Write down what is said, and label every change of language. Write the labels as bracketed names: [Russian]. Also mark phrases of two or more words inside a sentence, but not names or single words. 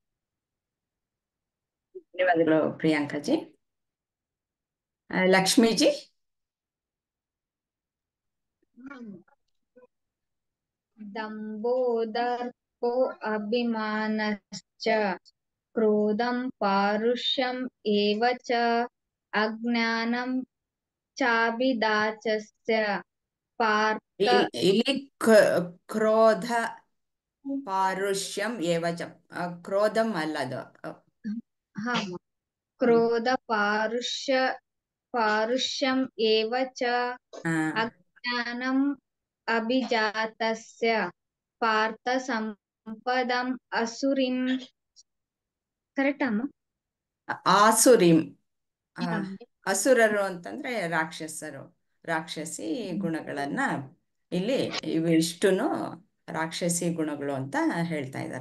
[Kannada] ಧನ್ಯವಾದಗಳು ಪ್ರಿಯಾಂಕಾಜಿ. ಲಕ್ಷ್ಮೀಜಿ. [Sanskrit] ದಂಭೋ ದರ್ಪೋ ಅಭಿಮಾನಶ್ಚ ಕ್ರೋಧಂ ಪಾರುಷ್ಯಂ ಏವ ಚ ಅಜ್ಞಾನಂ ಚಾಭಿಜಾತಸ್ಯ ಪಾರ್ಥ. [Kannada] ಇಲ್ಲಿ [Sanskrit] ಕ್ರೋಧ ಪಾರುಷ್ಯಂ ಏವ ಚ, [Kannada] ಕ್ರೋಧಂ ಅಲ್ಲದು. [Sanskrit] ಕ್ರೋಧ ಪಾರುಷ್ಯಂ ಏವ ಚ ಅಜ್ಞಾನಂ ಅಭಿಜಾತಸ್ಯ ಪಾರ್ಥ ಸಂಪದಂ ಅಸುರಿಂ. [Kannada] ಕರೆಕ್ಟ್ ಅಮ್ಮ? ಆಸುರಿಂ. ಅಸುರರು ಅಂತಂದ್ರೆ ರಾಕ್ಷಸಿ ಗುಣಗಳನ್ನ ಇಲ್ಲಿ ಇವಿಷ್ಟುನು ರಾಕ್ಷಸಿ ಗುಣಗಳು ಅಂತ ಹೇಳ್ತಾ ಇದ್ದಾರೆ.